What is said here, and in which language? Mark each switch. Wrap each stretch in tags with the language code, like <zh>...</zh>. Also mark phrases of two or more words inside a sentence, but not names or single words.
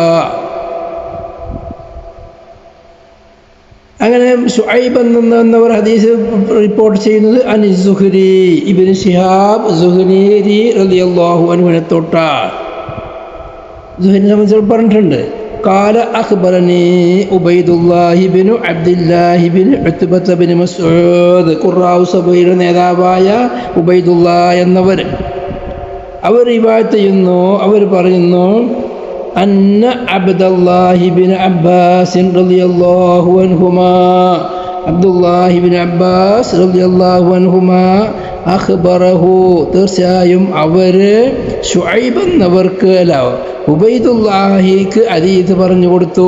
<ml>അങ്ങനെ ശുഐബ് എന്നവർ ഹദീസ് റിപ്പോർട്ട് ചെയ്യുന്നത് അൻ സുഹരി ഇബ്നു ശിഹാബ് സുഹരി</ml> <ar>رضي الله عنه</ar> <ml>തൊട്ടാണ്. സുഹരിനെ സംബന്ധിച്ച് പറഞ്ഞിട്ടുണ്ട്.</ml> <ar>قال أخبرني عبيد الله بن عبد الله بن عتبة بن مسعود</ar> <ml>ഖുറാഉ സബയുടെ നേതാവായ ഉബൈദുള്ള എന്നവർ അവർ റിവായത്ത് ചെയ്യുന്നു. അവർ പറയുന്നു</ml> <ar>أن عبد الله بن عباس رضي الله عنهما عبد الله بن عباس رضي الله عنهما أخبره</ar> <ml>തീർച്ചയായും അവർ ശുഐബ് എന്നവർക്ക് അല്ല ഉബൈദുല്ലാഹിക്ക് ഹദീസ് പറഞ്ഞു കൊടുത്തു.</ml>